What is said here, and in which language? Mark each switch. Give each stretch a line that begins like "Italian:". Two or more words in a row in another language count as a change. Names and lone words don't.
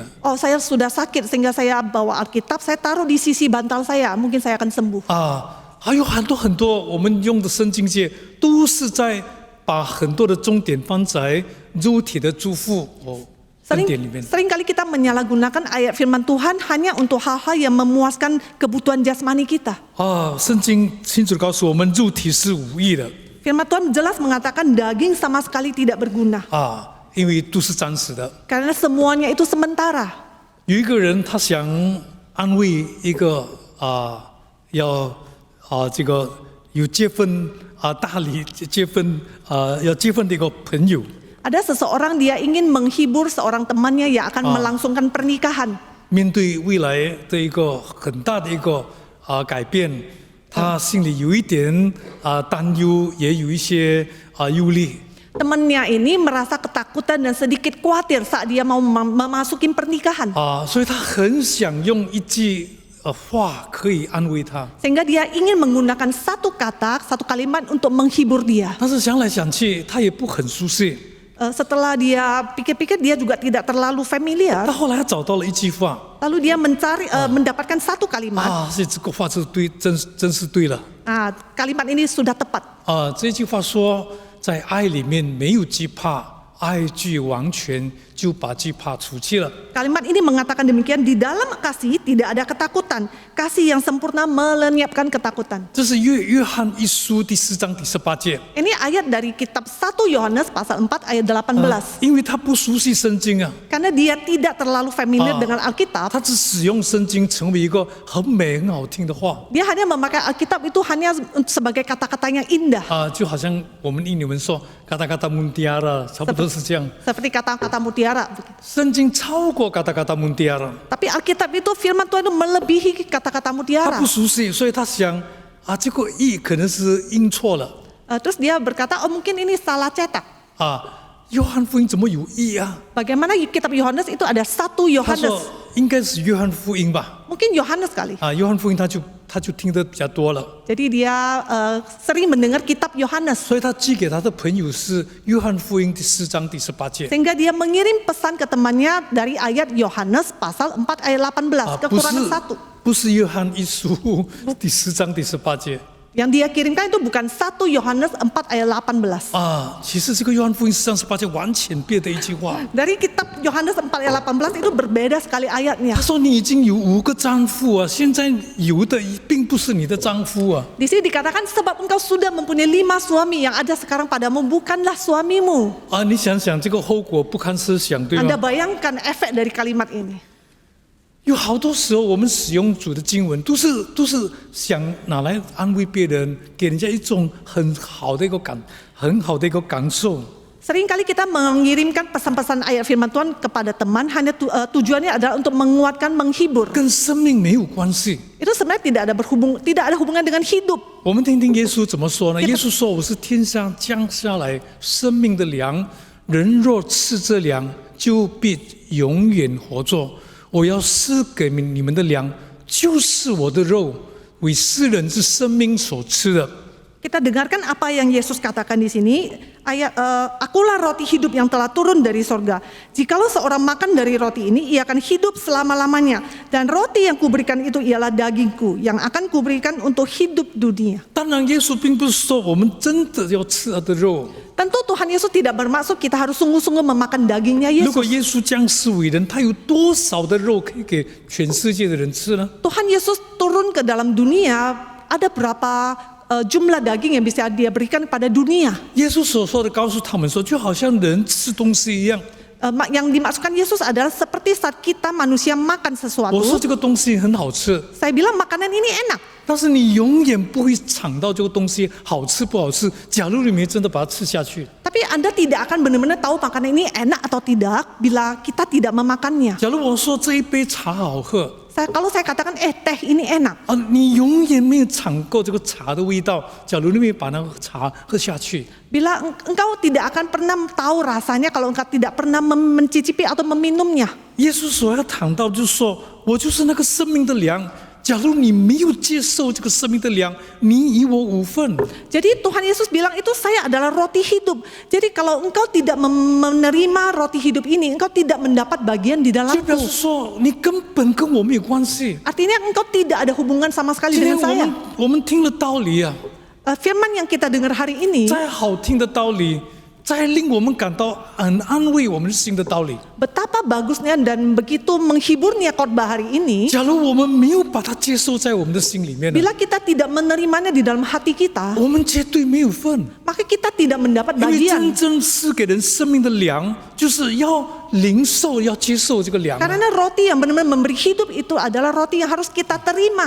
Indonesian: Oh, saya sudah sakit sehingga saya bawa Alkitab, saya taruh di sisi bantal saya, mungkin saya akan sembuh.
Chinese: 还有很多我们用的圣经节，都是在把很多的重点放在肉体的祝福恩典里面。
Indonesian: Sering kali kita menyalahgunakan ayat firman Tuhan hanya untuk hal-hal yang memuaskan kebutuhan jasmani kita.
Chinese: 圣经清楚告诉我们，肉体是无益的
Indonesian: Firman Tuhan jelas mengatakan daging sama sekali tidak berguna.
Chinese: 因为都是暂时的。
Indonesian: Karena semuanya itu sementara.
Chinese: 有一个人，他想安慰一个这个有结婚大礼结婚要结婚的一个朋友。
Indonesian: Ada seseorang dia ingin menghibur seorang temannya yang akan melangsungkan pernikahan.
Chinese: 面对未来的一个很大的一个改变，他心里有一点担忧，也有一些忧虑。
Indonesian: Temannya ini merasa ketakutan dan sedikit khawatir saat dia mau memasuki pernikahan.
Chinese: 所以他很想用一句话可以安慰他。
Indonesian: Sehingga dia ingin menggunakan satu kata, satu kalimat untuk menghibur dia.
Chinese: 但是想来想去，他也不很舒适。
Indonesian: Setelah dia pikir-pikir dia juga tidak terlalu familiar.
Chinese: 他后来找到了一句话，
Indonesian: Lalu dia mendapatkan satu kalimat.
Chinese: 这个话是对，真是对了。
Indonesian: Kalimat ini sudah tepat.
Chinese: 这句话说，在爱里面没有惧怕，爱具完全，就把惧怕除去了。
Indonesian: Kalimat ini mengatakan demikian, di dalam kasih tidak ada ketakutan. Kasih yang sempurna melenyapkan ketakutan.
Chinese: 这是约翰一书第4章第18节。
Indonesian: Ini ayat dari kitab 1 Yohanes pasal 4 ayat 18.
Chinese: 因为他不熟悉圣经啊，
Indonesian: Karena dia tidak terlalu familiar dengan Alkitab.
Chinese: 他只使用圣经成为一个很美很好听的话
Indonesian: Dia hanya memakai Alkitab itu hanya sebagai kata-kata yang indah.
Chinese: 就好像我们印尼文说
Indonesian: kata-kata mutiara，
Chinese: 差不多是这样。
Indonesian: Seperti kata-kata mutiara.
Chinese: 圣经超过
Indonesian: kata-kata mutiara， Tapi Alkitab itu firman Tuhan itu melebihi kata-kata
Chinese: 他
Indonesian: mutiara.
Chinese: 不熟悉，所以他想这个译可能是印错了
Indonesian: Terus dia berkata, oh mungkin ini salah cetak.
Chinese: 约翰福音怎么有译啊？
Indonesian: Bagaimana kitab Yohanes itu ada 1
Chinese: 他
Indonesian: Yohanes.
Chinese: 说应该是约翰福音吧？
Indonesian: Mungkin Yohanes kali.
Chinese: 约翰福音他就听得比较多了，
Indonesian: Jadi dia sering mendengar kitab Yohanes.
Chinese: 所以他寄给他的朋友是约翰福音第4章第18节。
Indonesian: Sehingga dia mengirim pesan ke temannya dari ayat Yohanes pasal 4 ayat 18, kekurangan 1.
Chinese: 不是约翰一书第4章第18节。
Indonesian: Yang dia kirimkan itu bukan 1 Yohanes 4 ayat 18.
Chinese: 其实这个约翰福音4章18节完全别的一句话。
Indonesian: Dari kitab Yohanes 4 ayat 18 itu berbeda sekali ayatnya.
Chinese: 他说你已经有5个丈夫啊，现在有的并不是你的丈夫啊。
Indonesian: Di sini dikatakan sebab engkau sudah mempunyai 5 suami, yang ada sekarang padamu bukanlah suamimu.
Chinese: 你想想这个后果不堪设想，对
Indonesian: Anda
Chinese: 吗？
Indonesian: bayangkan efek dari kalimat ini.
Chinese: 有好多时候我们使用主的经文，都是想拿来安慰别人，给人家一种很好的一个感受。
Indonesian: Seringkali kita mengirimkan pesan-pesan ayat firman Tuhan kepada teman hanya tujuannya adalah untuk menguatkan, menghibur.
Chinese: 跟生命没有关系。
Indonesian: Itu sebenarnya tidak ada hubungan dengan hidup.
Chinese: 我们听听耶稣怎么说呢？耶稣说：“我是天上降下来生命的粮，人若吃这粮，就必永远活着。我要赐给你们的粮，就是我的肉，为世人之生命所吃的。”
Indonesian: Kita dengarkan apa yang Yesus katakan di sini. Akulah roti hidup yang telah turun dari sorga. Jikalau seorang makan dari roti ini, ia akan hidup selama-lamanya. Dan roti yang kuberikan itu ialah dagingku, yang akan kuberikan untuk hidup dunia.
Chinese: 当然，耶稣并不是说我们真的要吃他的肉。
Indonesian: Tentu Tuhan Yesus tidak bermaksud kita harus sungguh-sungguh memakan dagingnya
Chinese: 如果
Indonesian: Yesus.
Chinese: 耶稣降世为人，他有多少的肉可以给全世界的人吃呢？
Indonesian: Tuhan Yesus turun ke dalam dunia, ada berapa jumlah daging yang bisa dia berikan kepada dunia.
Chinese: 耶稣所说的告诉他们说，就好像人吃东西一样。
Indonesian: Yang dimaksudkan Yesus adalah seperti saat kita manusia makan
Chinese: 我说
Indonesian: sesuatu.
Chinese: 这个东西很好吃，
Indonesian: Saya bilang makanan ini enak.
Chinese: 但是你永远不会尝到这个东西好吃不好吃。假如你没真的把它吃下去，
Indonesian: Tapi Anda tidak akan benar-benar tahu makanan ini enak atau tidak bila kita tidak memakannya.
Chinese: 假如我说这一杯茶好喝，
Indonesian: Kalau saya katakan teh ini enak,
Chinese: 你永远没有尝过这个茶的味道。假如你没有把那个茶喝下去，
Indonesian: bila engkau tidak akan pernah tahu rasanya kalau engkau tidak pernah mencicipi atau meminumnya.
Chinese: 耶稣所要谈到就是说，我就是那个生命的粮。假如你没有接受这个生命的粮，你与我无分。
Indonesian: Jadi Tuhan Yesus bilang itu saya adalah roti hidup. Jadi kalau engkau tidak menerima roti hidup ini, engkau tidak mendapat bagian di
Chinese: 就表
Indonesian: dalamku.
Chinese: 示说，你根本跟我没有关系。
Indonesian: Artinya engkau tidak ada hubungan sama sekali
Chinese: 今天
Indonesian: dengan saya.
Chinese: 我们听了道理啊，
Indonesian: Firman yang kita dengar hari ini,
Chinese: 再好听的道理，再令我们感到很安慰我们心的道理。
Indonesian: betapa bagusnya dan begitu menghiburnya khotbah hari ini.
Chinese: 假如我们没有把它接受在我们的心里面呢，
Indonesian: Bila kita tidak menerimanya di dalam hati kita,
Chinese: 我们绝对没有份。
Indonesian: maka kita tidak mendapat
Chinese: 因为
Indonesian: bagian.
Chinese: 真正是给人生命的粮，就是要领受、要接受这个粮啊。
Indonesian: Karena roti yang benar-benar memberi hidup itu adalah roti yang harus kita terima.